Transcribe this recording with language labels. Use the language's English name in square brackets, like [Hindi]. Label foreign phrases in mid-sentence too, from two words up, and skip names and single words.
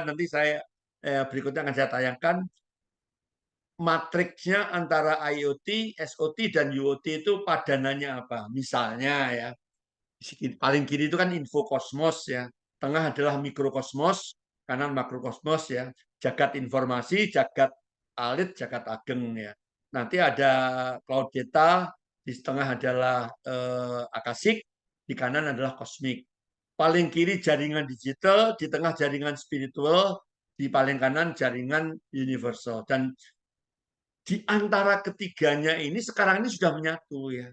[Indonesian] Nanti saya berikutnya akan saya tayangkan matriksnya antara IoT, SOT dan UOT itu padanannya apa. Misalnya ya, paling kiri itu kan infokosmos ya, tengah adalah mikrokosmos, kanan makrokosmos ya, jagat informasi, jagat alit, jagat ageng ya. Nanti ada [English] cloud data, [Indonesian] di tengah adalah akasik, di kanan adalah kosmik. Paling kiri jaringan digital, di tengah jaringan spiritual, di paling kanan jaringan universal. Dan di antara ketiganya ini sekarang ini sudah menyatu ya.